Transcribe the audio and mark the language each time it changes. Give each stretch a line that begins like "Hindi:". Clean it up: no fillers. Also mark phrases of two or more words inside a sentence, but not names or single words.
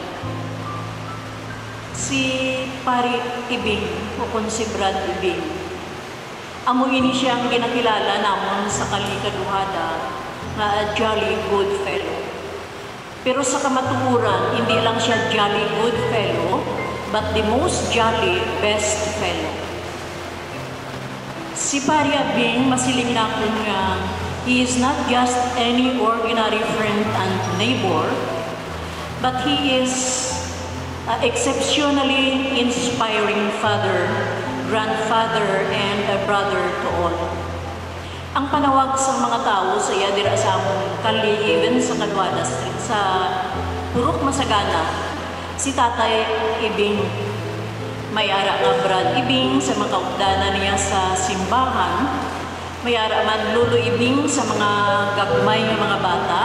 Hiligaynon: Si Pari Ibing o kung si Brad Ibing. Amo ini siyang ginakilala namon sa kalikaduhada nga
English: jolly good fellow.
Hiligaynon: Pero sa kamatuoran, hindi lang siya
English: jolly good fellow, but the most jolly best fellow.
Hiligaynon: Si Pari Ibing masiling na kung
English: he is not just any ordinary friend and neighbor, but he is exceptionally inspiring father, grandfather, and a brother to all.
Hiligaynon: Ang panawag sa mga tao sa iya dira sa among kali, even sa Calvada Street, sa Purok Masagana, si Tatay Ibing. May ara nga Brad Ibing sa mga kaugdanan niya sa simbahan. May ara man Lolo Ibing sa mga gagmay nga mga bata.